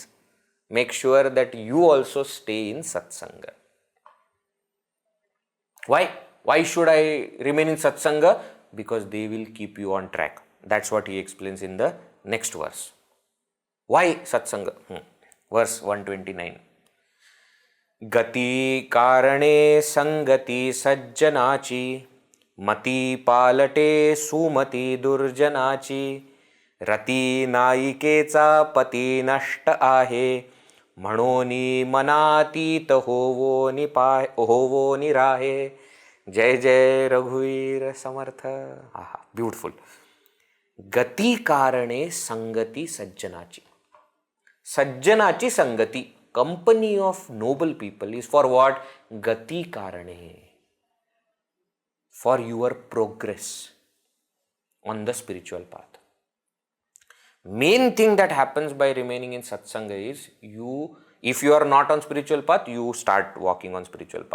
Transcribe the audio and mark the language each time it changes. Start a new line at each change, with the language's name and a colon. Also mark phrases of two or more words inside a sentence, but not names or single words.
English: Make sure that you also stay in Satsanga. Why? Why should I remain in Satsanga? Because they will keep you on track. That's what he explains in the next verse. Why Satsanga? Verse 129.
Marathi: गती कारणे संगती सज्जनाची मती पालटे सुमती दुर्जनाची रती नायिकेचा पती नष्ट आहे म्हणोनी मनातीत होवो निराहे. जय जय रघुवीर समर्थ. ब्यूटिफुल. गती कारणे संगती सज्जनाची. सज्जनाची संगती,
English: company of noble people, is for what?
Marathi: गती कारणे.
English: For your progress on the spiritual path. Main thing that happens by remaining in satsanga is, if you are not on spiritual path, you start walking on spiritual path.